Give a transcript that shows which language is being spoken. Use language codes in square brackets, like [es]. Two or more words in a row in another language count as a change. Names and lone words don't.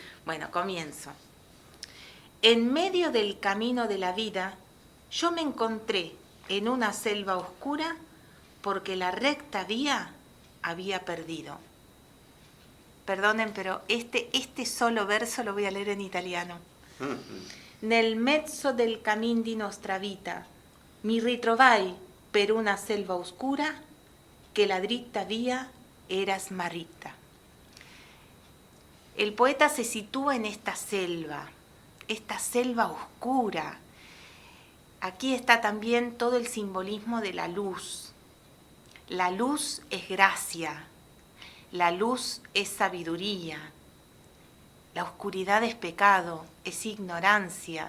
[es] Bueno, comienzo. En medio del camino de la vida, yo me encontré en una selva oscura porque la recta vía había perdido. Perdonen, pero este solo verso lo voy a leer en italiano. [it] Nel mezzo del cammin di nostra vita, mi ritrovai per una selva oscura che la dritta via era smarrita. [es] El poeta se sitúa en esta selva oscura. Aquí está también todo el simbolismo de la luz. La luz es gracia, la luz es sabiduría, la oscuridad es pecado, es ignorancia.